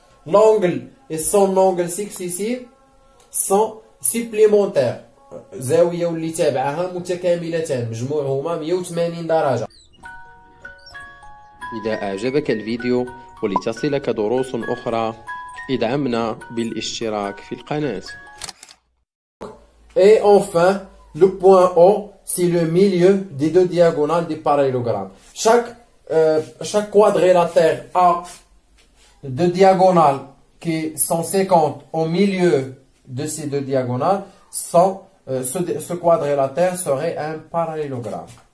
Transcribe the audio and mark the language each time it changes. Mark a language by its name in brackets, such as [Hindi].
[French] L'angle et son angle successif sont supplémentaires. [Arabic] زاوية واللي تابعها متكاملتان، مجموعهما 180 درجة. إذا أعجبك الفيديو ولتصلك دروس أخرى ادعمنا بالاشتراك في القناة. [French] Et enfin, le point O c'est le milieu des deux diagonales du parallélogramme. Chaque quadrilatère a deux diagonales qui sont 50 au milieu de ces deux diagonales. Ce quadrilatère serait un parallélogramme.